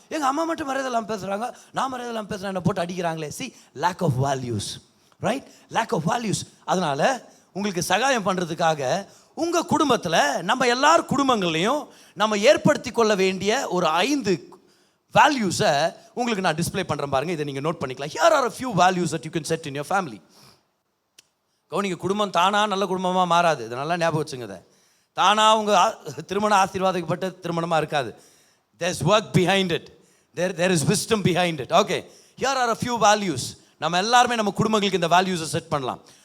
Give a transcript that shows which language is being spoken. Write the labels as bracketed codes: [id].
[ta] எங்கள் அம்மா மட்டும் மரியாதை இல்லாமல் பேசுகிறாங்க, நான் மரியாதை இல்லாமல் பேசுகிறேன், என்ன போட்டு அடிக்கிறாங்களே. [en] See, lack of values, right? Lack of values. [ta] அதனால் உங்களுக்கு சகாயம் பண்ணுறதுக்காக உங்கள் குடும்பத்தில் நம்ம எல்லார் குடும்பங்கள்லையும் நம்ம ஏற்படுத்தி கொள்ள வேண்டிய ஒரு 5 வேல்யூஸை உங்களுக்கு நான் டிஸ்பிளே பண்ணுறேன் பாருங்கள். இதை நீங்கள் நோட் பண்ணிக்கலாம். [en] Here are a few values that you can set in your family. [ta] கவனிங்க, குடும்பம் தானாக நல்ல குடும்பமாக மாறாது. இதை நல்லா ஞாபகம் வச்சுங்க. தானாக உங்கள் திருமணம் ஆசீர்வாதப்பட்ட திருமணமாக இருக்காது. [en] there's work behind it, there is wisdom behind it. okay, here are a few values. [ta] நம்ம எல்லாருமே நம்ம குடும்பங்களுக்கு இந்த வேல்யூஸை செட் பண்ணலாம்.